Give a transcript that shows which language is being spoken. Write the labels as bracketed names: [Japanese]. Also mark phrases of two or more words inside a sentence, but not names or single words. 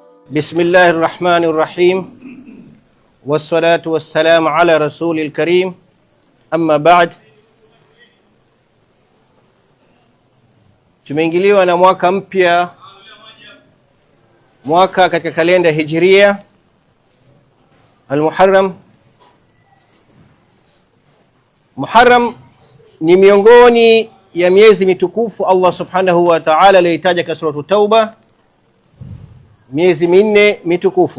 [Arabic] بسم الله الرحمن الرحيم والصلاة والسلام على رسول الكريم أما بعد. [Swahili] Tumeingiliwa na mwaka mpya, mwaka katika kalenda Hijria Al-Muharram. Muharram ni miongoni ya miezi mitukufu Allah [Arabic] سبحانه وتعالى [Swahili] aliyotaja katika sura Tauba, miezi minne mitukufu.